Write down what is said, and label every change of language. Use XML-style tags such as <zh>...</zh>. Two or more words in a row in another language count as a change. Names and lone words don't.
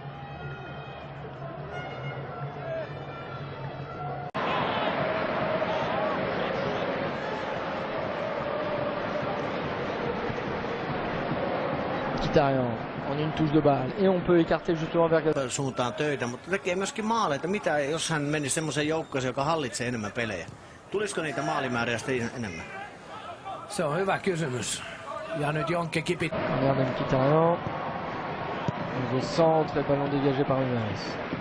<fr>Mkhitaryan en une touche de balle et on peut écarter justement vers</fr> <fi>suuntaan töitä, mutta tekee myöskin maaleita. Mitä jos hän menisi semmoiseen joukkoon, joka hallitsee enemmän pelejä? Tulisiko niitä maalimääriä sitten enemmän? Se on hyvä kysymys. Ja nyt Jonkke kipit.</fi> <fr>Regarde Mkhitaryan. Nouveau centre, ballon dégagé par Unaris.</fr>